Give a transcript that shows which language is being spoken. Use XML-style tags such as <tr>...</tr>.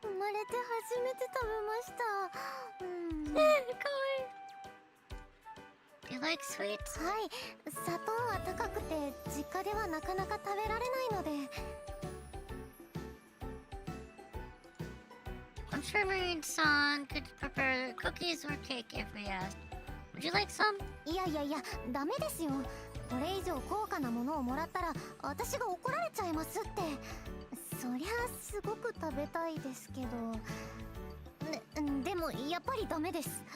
<ja>生まれて初めて食べました。かわいい。</ja> <en>You like sweets?</en> <ja>はい、砂糖は高くて実家ではなかなか食べられないので。</ja> <en>I'm sure Marine-san could prepare cookies or cake if we asked. Would you like some?</en> <ja>いやいやいや、ダメですよ。これ以上高価なものをもらったら私が怒られちゃいますって。そりゃすごく食べたいですけど。でもやっぱりダメです。</ja>